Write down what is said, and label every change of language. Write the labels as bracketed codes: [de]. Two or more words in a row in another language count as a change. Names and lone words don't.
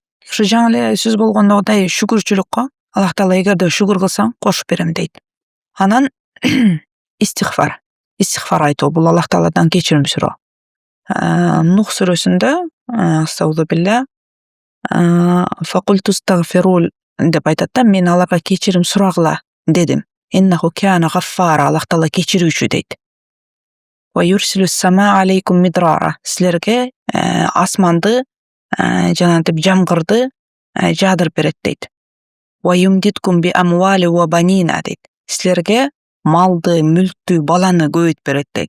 [ky] Ушу жаңы эле сөз болгондой шүгүрчүлүк. Аллах Таала эгерде шүгүр кылсаң, кошуп берем дейт. Анан истихфар айтуу бул Аллах Тааладан кечирим суроо. Нух сүрөсүндө [ar] أستغفر الله فقلت استغفروا [ky] деп айтат да, мен аларга кечирим сурагыла дедим. [ar] إنه كان غفارا, [ky] Аллах Таала кечирүүчү дейт. [ar] ويرسل السماء عليكم مدرارا, [ky] силерге асманды жанагынтип жамгырды жаадырып берет дейт. [ar] ويمددكم بأموال وبنين дейт. [ky] Силерге малды, мүлктү, баланы көбөйт берет дейт.